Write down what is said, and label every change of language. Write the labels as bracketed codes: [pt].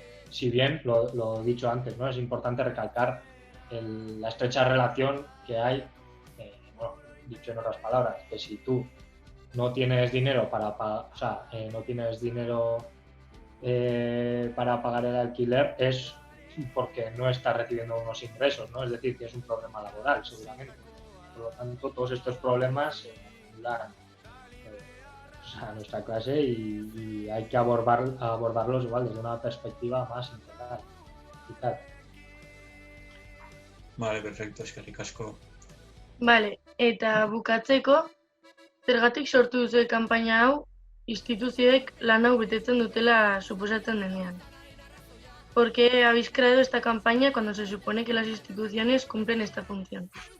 [es] Si bien, lo he dicho antes, ¿no? Es importante recalcar la estrecha relación que hay, dicho en otras palabras, que si tú no tienes dinero para pagar el alquiler es porque no estás recibiendo unos ingresos, ¿no? Es decir, que es un problema laboral, seguramente. Por lo tanto, todos estos problemas anulan a nuestra clase y hay que abordarlos igual desde una perspectiva más integral y tal. Vale, perfecto, [eu] eskerrik asko. Vale, eta bukatzeko, zergatik sortu duzue kanpaina hau, instituzioek lan hau betetzen dutela suposatzen denean. [es] ¿Por qué habéis creado esta campaña cuando se supone que las instituciones cumplen esta función?